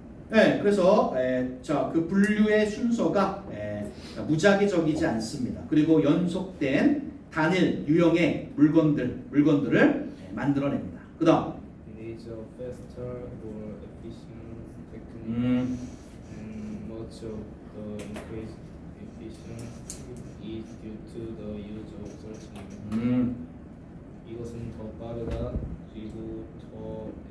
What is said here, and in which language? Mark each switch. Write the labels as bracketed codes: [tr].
[ko] 네, 그래서 자, 그 분류의 순서가 무작위적이지 않습니다. 그리고 연속된 단일 유형의 물건들을 만들어냅니다. 그다음 [en] It is a faster, more efficient technique, and much of the increased efficiency is due to the use of searching. [ko] 이것은 더 빠르다, 그리고 더